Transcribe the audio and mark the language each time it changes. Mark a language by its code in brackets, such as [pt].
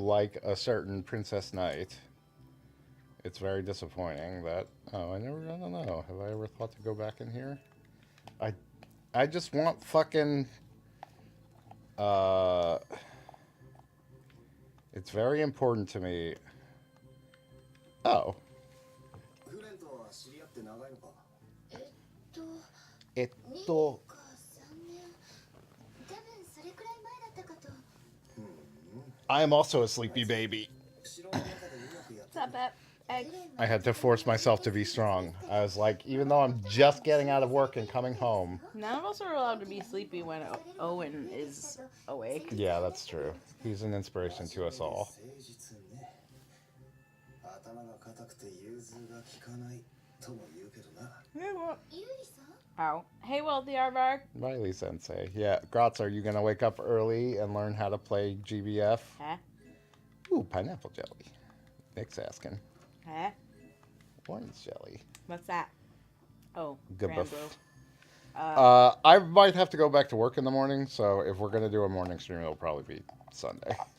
[en] like a certain Princess Knight, it's very disappointing that... Oh, I don't know. Have I ever thought to go back in here? I just want fucking... It's very important to me... Oh. [ja] フレンとは知り合って長いのか。えっ 2 とか3年。多分それくらい前だったかと。 [en] I'm also a sleepy baby. [ja] 城の中でうまくやっ [en] What's up, Egg? I had to force myself to be strong. I was like, even though I'm just getting out of work and coming home. None of us are allowed to be sleepy when Owen is awake. Yeah, that's true. He's an inspiration to us all. [ja] 誠実ね。頭が固くて融通が利かないとも言うけどな。 [en] Hey, what? [ja] ゆりさん [en] Oh. Hey, Wealthy Aardvark. Riley Sensei. Yeah, Gratz, are you going to wake up early and learn how to play GBF? Huh? Ooh, pineapple jelly. Nick's asking. Huh? Orange jelly. What's that? Oh, Good Grand buff. Brew. I might have to go back to work in the morning, so if we're going to do a morning stream, it'll probably be Sunday.